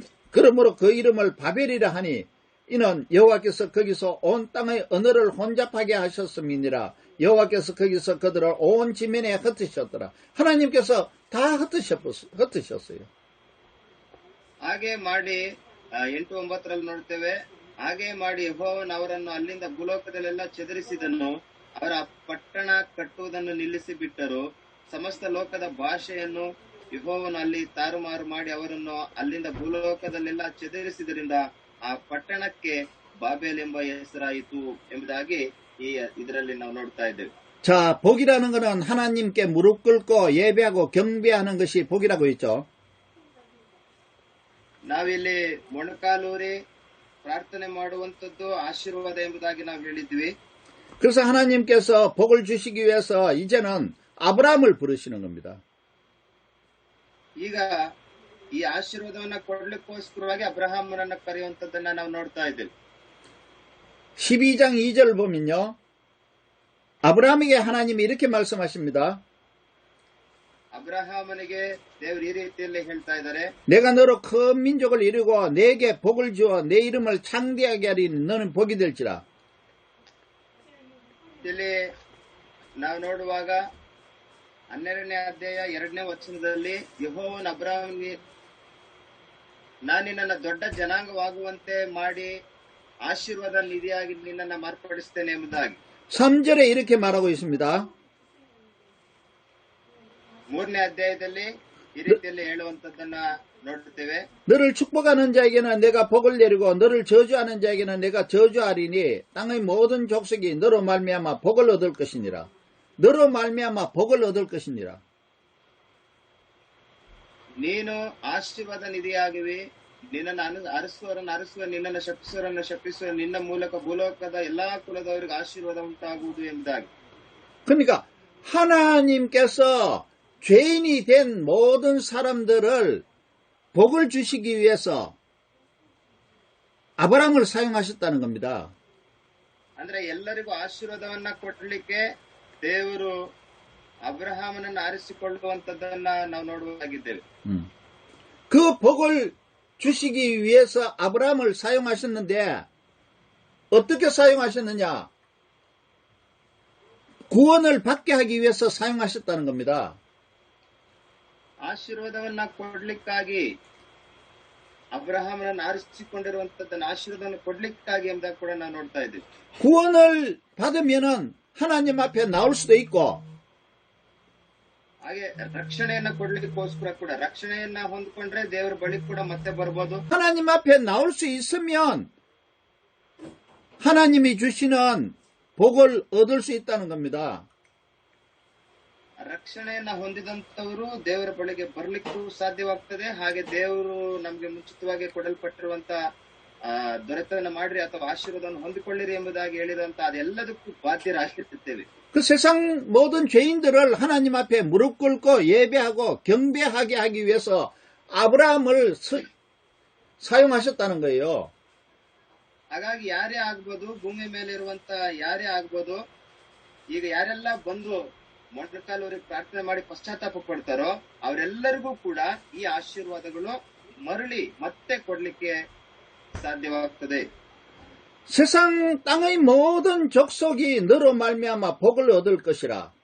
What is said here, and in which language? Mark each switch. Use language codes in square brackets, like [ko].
[ko] 그러므로 그 이름을 바벨이라 하니 이는 여호와께서 거기서 온 땅의 언어를 혼잡하게 하셨음이니라. 여호와께서 거기서 그들을 온 지면에 흩으셨더라. 하나님께서 다 흩으셨어요. [kn] ಹಾಗೆ ಮಾಡಿ 8, 9ರಲ್ಲಿ ನೋಡ್ತೇವೆ. ಹಾಗೆ ಮಾಡಿ ಯೆಹೋವನು ಅವರನ್ನು ಅಲ್ಲಿಂದ ಭೂಲೋಕದಲ್ಲೆಲ್ಲ ಚದರಿಸಿದನು. ಅವರ ಪಟ್ಟಣ ಕಟ್ಟುವುದನ್ನು ನಿಲ್ಲಿಸಿ ಬಿಟ್ಟರು. ಸಮಸ್ತ ಲೋಕದ ಭಾಷೆಯನ್ನು ಯೆಹೋವನು ಅಲ್ಲಿ ತಾರುಮಾರು ಮಾಡಿ ಅವರನ್ನು ಅಲ್ಲಿಂದ ಭೂಲೋಕದಲ್ಲೆಲ್ಲ ಚದರಿಸಿದ್ರಿಂದ ಆ ಪಟ್ಟಣಕ್ಕೆ ಬಾಬೆಲ್ ಎಂಬ ಹೆಸರಾಯಿತು ಎಂಬುದಾಗಿ ಇದರಲ್ಲಿ ನಾವು ನೋಡ್ತಾ ಇದ್ದೇವೆ. [ko] 자, 복이라는 것은 하나님께 무릎 꿇고 예배하고 경배하는 것이 복이라고 했죠. [kn] ನಾವಿಲ್ಲಿ ಮೊಣಕಾಲೂರಿ ಪ್ರಾರ್ಥನೆ ಮಾಡುವಂತದ್ದು ಆಶೀರ್ವಾದ ಎಂಬುದಾಗಿ ನಾವು ಹೇಳಿದ್ವಿ. [ko] 그래서 하나님께서 복을 주시기 위해서 이제는 아브라함을 부르시는 겁니다. [kn] ಈಗ ಈ ಆಶೀರ್ವಾದವನ್ನ ಕೊಡ್ಲಿಕ್ಕೋಸ್ಕರವಾಗಿ ಅಬ್ರಹಾಮನನ್ನ ಕರೆಯುವಂತದ್ದನ್ನ ನಾವು ನೋಡ್ತಾ ಇದ್ದೇವೆ. [ko] 12장 2절 보면요. 아브라함에게 하나님이 이렇게 말씀하십니다. [kn] ಅಬ್ರಹಾಮನಿಗೆ ದೇವರು ಈ ರೀತಿಯಲ್ಲಿ ಹೇಳ್ತಾ ಇದ್ದಾರೆ. [ko] 내가 너로 큰 민족을 이루고 내게 복을 주어 내 이름을 창대하게 하리니 너는 복이 될지라. [kn] ಇಲ್ಲಿ ನಾವು ನೋಡುವಾಗ 12ನೇ ಅಧ್ಯಾಯ 2ನೇ ವಚನದಲ್ಲಿ ಯೆಹೋವನು ಅಬ್ರಹಾಮನಿಗೆ ನಾನು ನಿನ್ನನ್ನ ದೊಡ್ಡ ಜನಾಂಗವಾಗುವಂತೆ ಮಾಡಿ ಆಶೀರ್ವಾದ ನಿಧಿಯಾಗಿ ನಿನ್ನನ್ನ ಮಾರ್ಪಡಿಸ್ತೇನೆ ಎಂಬುದಾಗಿ [ko] 3절에 이렇게 말하고 있습니다. [kn] 3ನೇ ಅಧ್ಯಾಯದಲ್ಲಿ ಈ ರೀತಿಯಲ್ಲಿ ಹೇಳುವಂತದ್ದನ್ನ ನೋಡುತ್ತೇವೆ. [ko] 너를 축복하는 자에게는 내가 복을 내리고 너를 저주하는 자에게는 내가 저주하리니 땅의 모든 족속이 너로 말미암아 복을 얻을 것이니라. 너로 말미암아 복을 얻을 것이니라. [kn] ನೀನು ಆಶೀರ್ವಾದ ನಿಧಿಯಾಗಿವಿ. ನಿನ್ನನ್ನು ಅರಸುವರನ್ನು ಅರಸುವ, ನಿನ್ನನ್ನು ಶಪಿಸುವರನ್ನು ಶಪಿಸುವ, ನಿನ್ನ ಮೂಲಕ ಭೂಲೋಕದ ಎಲ್ಲಾ ಕುಲದವರಿಗೆ ಆಶೀರ್ವಾದ ಉಂಟಾಗುವುದು ಎಂಬುದಾಗಿ. [ko] 그러니까 하나님께서 죄인이 된 모든 사람들을 복을 주시기 위해서 아브라함을 사용하셨다는 겁니다. [kn] ಅಂದ್ರೆ ಎಲ್ಲರಿಗೂ ಆಶೀರ್ವಾದವನ್ನ ಕೊಡ್ಲಿಕ್ಕೆ ದೇವರು ಅಬ್ರಹಾಮನನ್ನು ಆರಿಸಿಕೊಳ್ಳುವಂತದ್ದನ್ನ ನಾವು ನೋಡುವಾಗಿದ್ದೇವೆ. [ko] 그 복을 주시기 위해서 아브라함을 사용하셨는데 어떻게 사용하셨느냐? 구원을 받게 하기 위해서 사용하셨다는 겁니다. [kn] ಆಶೀರ್ವಾದವನ್ನ ಕೊಡ್ಲಿಕ್ಕಾಗಿ ಅಬ್ರಹಾಮನನ್ನು ಆರಿಸಿಕೊಂಡಿರುವಂತದ್ದನ್ನ ಆಶೀರ್ವಾದವನ್ನು ಕೊಡ್ಲಿಕ್ಕಾಗಿ ಎಂಬುದಾಗಿ ಕೂಡ ನಾವು ನೋಡ್ತಾ ಇದ್ದೀವಿ. [ko] 구원을 받으면은 하나님 앞에 나올 수도 있고 [kn] ಹಾಗೆ ರಕ್ಷಣೆಯನ್ನ ಕೊಡ್ಲಿಕ್ಕೋಸ್ಕರ ಕೂಡ ರಕ್ಷಣೆಯನ್ನ ಹೊಂದ್ಕೊಂಡ್ರೆ ದೇವರ ಬಳಿ ಕೂಡ ಮತ್ತೆ ಬರ್ಬೋದು. [ko] 하나님 앞에 나올 수 있으면 하나님이 주시는 복을 얻을 수 있다는 겁니다. [kn] ರಕ್ಷಣೆಯನ್ನ ಹೊಂದಿದಂತವರು ದೇವರ ಬಳಿಗೆ ಬರ್ಲಿಕ್ಕೂ ಸಾಧ್ಯವಾಗ್ತದೆ. ಹಾಗೆ ದೇವರು ನಮ್ಗೆ ಮುಂಚಿತವಾಗಿ ಕೊಡಲ್ಪಟ್ಟಿರುವಂತ ದೊರೆತನ ಮಾಡ್ರಿ ಅಥವಾ ಆಶೀರ್ವಾದವನ್ನು ಹೊಂದಿಕೊಳ್ಳಿರಿ ಎಂಬುದಾಗಿ ಹೇಳಿದಂತ ಅದೆಲ್ಲದಕ್ಕೂ ಬಾಧ್ಯರಾಗಿರ್ತೇವೆ. [ko] 그 세상 모든 죄인들을 하나님 앞에 무릎 꿇고 예배하고 경배하게 하기 위해서 아브라함을 사용하셨다는 거예요. [kn] ಹಾಗಾಗಿ ಯಾರೇ ಆಗ್ಬೋದು, ಭೂಮಿ ಮೇಲೆ ಇರುವಂತ ಯಾರೇ ಆಗ್ಬೋದು, ಈಗ ಯಾರೆಲ್ಲ ಬಂದು ಮೊಣಕಾಲೂರಿಗೆ ಪ್ರಾರ್ಥನೆ ಮಾಡಿ ಪಶ್ಚಾತ್ತಾಪ ಪಡ್ತಾರೋ ಅವರೆಲ್ಲರಿಗೂ ಕೂಡ ಈ ಆಶೀರ್ವಾದಗಳು ಮರಳಿ ಮತ್ತೆ ಕೊಡ್ಲಿಕ್ಕೆ ಸಾಧ್ಯವಾಗ್ತದೆ. [ko] 세상 땅의 모든 족속이 너로 말미암아 복을 얻을 것이라.